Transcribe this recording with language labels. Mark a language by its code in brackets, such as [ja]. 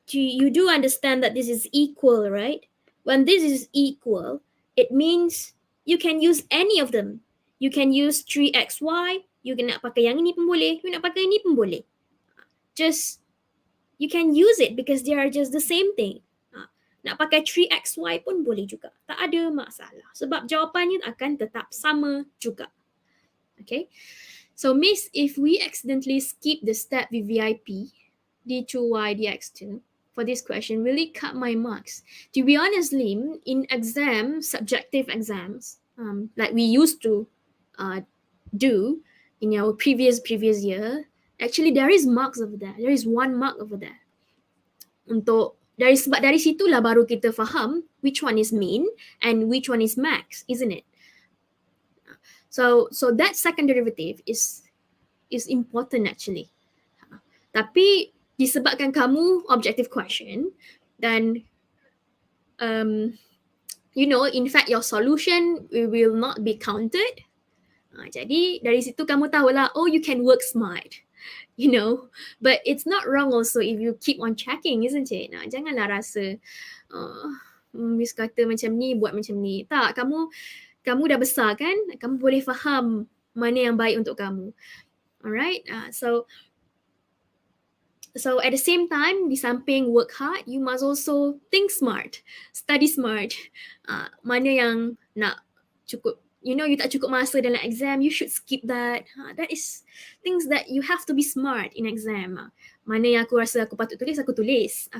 [en] You do understand that this is equal, right? When this is equal, it means you can use any of them. You can use 3xy, you can [ms] nak pakai yang ini pun boleh, you nak pakai ini pun boleh. [en] Just, you can use it because they are just the same thing. [ms] Nak pakai 3xy pun boleh juga. Tak ada masalah. Sebab jawapannya akan tetap sama juga. [en] Okay? So, Miss, if we accidentally skip the step VVIP, d2y dx2, for this question, will it cut my marks? To be honest, Lim, in exams, subjective exams, like we used to do in our previous year, actually there is marks over there. There is 1 mark over there. [ms] Sebab dari situlah baru kita faham [en] which one is mean and which one is max, isn't it? So that second derivative is important actually. [ms] Tapi disebabkan kamu [en] objective question, dan in fact your solution will not be counted. [ms] Jadi dari situ kamu tahulah, [en] oh, you can work smart. But it's not wrong also if you keep on checking, isn't it? [ms] Janganlah rasa Miss kata macam ni, buat macam ni. Tak, kamu dah besar kan? Kamu boleh faham mana yang baik untuk kamu. Alright? [en] So at the same time, [ms] di samping [en] work hard, you must also think smart, study smart. [ms] Mana yang nak cukup, you tak cukup masa dalam exam, [en] you should skip that. That is things that you have to be smart in exam. [ms] Mana yang aku rasa aku patut tulis, aku tulis.